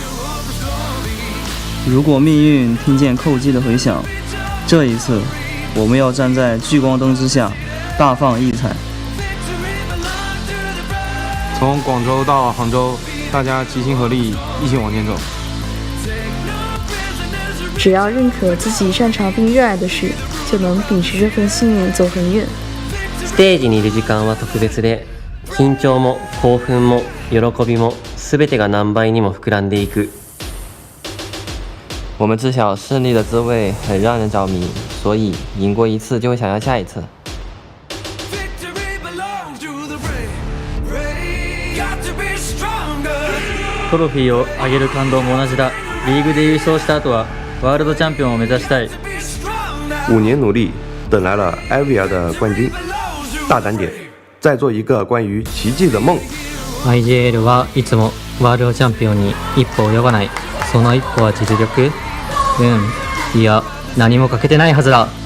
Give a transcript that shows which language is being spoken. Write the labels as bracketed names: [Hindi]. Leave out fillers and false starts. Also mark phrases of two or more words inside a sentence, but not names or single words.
[Chinese] 如果命运听见叩击的回响，这一次我们要站在聚光灯之下，大放异彩。从广州到杭州，大家齐心合力，一起往前走。只要认可自己擅长并热爱的事，就能秉持这份信念走很远。 [Japanese] ステージにいる時間は特別で、緊張も興奮も喜びも全てが何倍にも膨らんでいく。 [Chinese] 我们知晓胜利的滋味很让人着迷，所以赢过一次就会想要下一次。 [Japanese] トロフィーをあげる感動も同じだ。リーグで優勝した後はワールドチャンピオンを目指したい。 [Chinese] 5年努力，等来了艾维尔的冠军，大胆点， 再做一个关于奇迹的梦。 [Japanese] IJL はいつもワールドチャンピオンに一歩及ばない。その一歩は実力？いや、何も欠けてないはずだ。